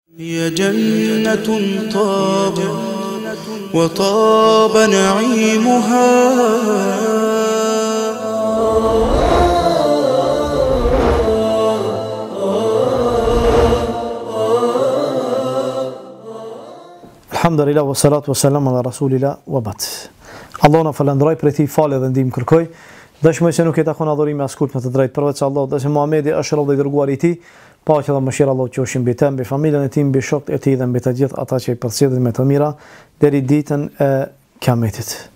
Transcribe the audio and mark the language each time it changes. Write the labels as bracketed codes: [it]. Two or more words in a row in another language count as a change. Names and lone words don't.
[ar] هي جنة طاب وطاب نعيمها. الحمد لله والصلاة والسلام على رسول الله وبعد. [sq] Allah na falenderoj për ti falë dhe ndihmë kërkoj. Dëshmoj se nuk e takon adhurimi askujt me të drejtë përveç Allah, dhe se Muhamedi është rob i dërguar i tij, paqja dhe mëshira Allah qofshin mbi të, mbi familjen e tij, mbi shokët e tij dhe mbi të gjithë ata që i përcjellin me të mira deri ditën e Kiametit.